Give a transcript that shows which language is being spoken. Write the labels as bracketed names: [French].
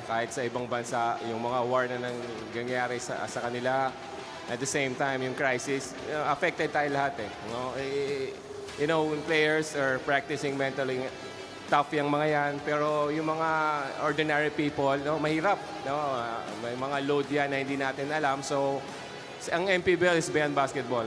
[Filipino] Kahit sa ibang bansa, yung mga war na nangyayari sa kanila. [English] At the same time, [Filipino] yung crisis, affected tayo lahat, eh. No? [English] You know, when players are practicing mentally, tough [Filipino] yung mga yan. Pero yung mga ordinary people, no, mahirap. No? May mga load yan na hindi natin alam. So, ang MPBL is beyond basketball.